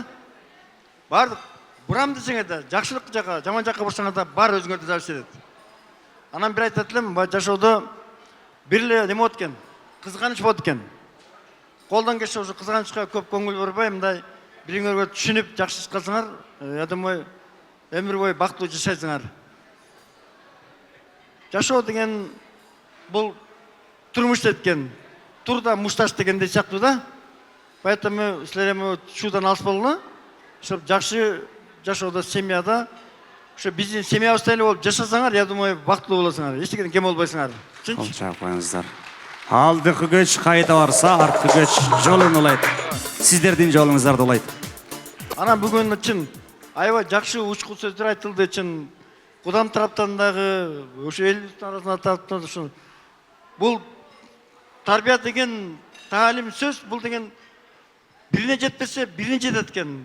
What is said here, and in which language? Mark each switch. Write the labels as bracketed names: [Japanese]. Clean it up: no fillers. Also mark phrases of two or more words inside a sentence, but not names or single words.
[Kyrgyz] Бардык бурам десеңер да, жакшылык жака, жаман жака бурсаңар да, баары өзүңөрдө зависит этет. Анан бир айтат элем, жашоодо бир эле неме болот экен, кызганыч болот экен. Колдон келсе ошо кызганычка көп көңүл бурбай, мындай бириңөргө түшүнүп жакшы иш кылсаңар, [Russian] я думаю, [Kyrgyz] өмүр бою бактылуу жашайсыңар. Жашоо деген бул турмуш эткен, турда мушташ дегендей сыяктуу да. Поэтому силер эми шуудан алыс болгула. Ошо жакшы жашоодо, семьяда, ошо биздин семьябыздай эле болуп жашасаңар, [Russian] я думаю, [Kyrgyz] бактылуу болосуңар. Эчтекеден кем болбойсуңар. Кол чаап коюңуздар. Алдыңкы көч кайда барса, арткы көч жолун улайт. Сиздердин жолуңуздар улайт. Анан бүгүн үчүн аябай жакшы учкул сөздөр айтылды үчүн Кудам тараптан дагы, ошо элибиздин арасында тараптан ушул бул тарбия деген таалим сөз, бул деген бирине жетпесе бирине жетет экен.